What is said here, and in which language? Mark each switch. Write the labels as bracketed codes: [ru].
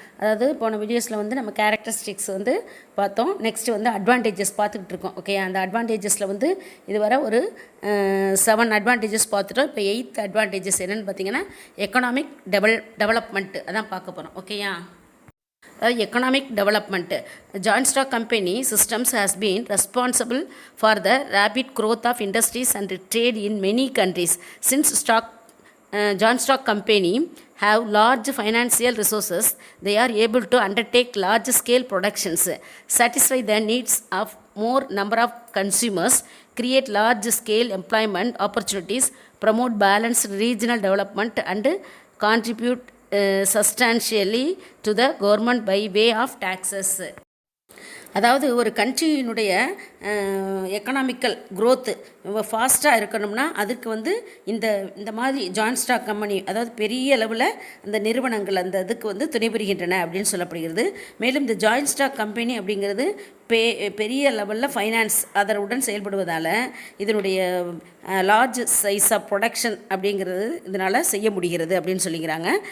[ta] அதாவது போன வீடியோஸில் வந்து நம்ம கேரக்டரிஸ்டிக்ஸ் வந்து பார்த்தோம். நெக்ஸ்ட்டு வந்து அட்வான்டேஜஸ் பார்த்துக்கிட்டு இருக்கோம். ஓகேயா? அந்த அட்வான்டேஜஸில் வந்து இதுவரை ஒரு 7 அட்வான்டேஜஸ் பார்த்துட்டோம். இப்போ 8th அட்வான்டேஜஸ் என்னென்னு பார்த்தீங்கன்னா எக்கனாமிக் டெவலப்மெண்ட்டு அதான் பார்க்க போகிறோம். ஓகேயா? [en] Economic development. Joint stock company systems has been responsible for the rapid growth of industries and trade in many countries. Since joint stock company have large financial resources, they are able to undertake large scale productions, satisfy the needs of more number of consumers, create large scale employment opportunities, promote balanced regional development and contribute substantially to the government by way of taxes. [ta] அதாவது ஒரு கண்ட்ரியினுடைய economical growth ஃபாஸ்ட்டாக இருக்கணும்னா அதுக்கு வந்து இந்த மாதிரி joint stock company, அதாவது பெரிய அளவில் அந்த நிறுவனங்கள் அந்த இதுக்கு வந்து துணை புரிகின்றன அப்படின்னு சொல்லப்படுகிறது. மேலும் இந்த ஜாயிண்ட் ஸ்டாக் கம்பெனி அப்படிங்கிறது பெரிய லெவலில் ஃபைனான்ஸ் அதனுடன் செயல்படுவதால் இதனுடைய லார்ஜ் சைஸ் ஆஃப் ப்ரொடக்ஷன் அப்படிங்கிறது இதனால் செய்ய முடிகிறது அப்படின்னு சொல்லிக்கிறாங்க.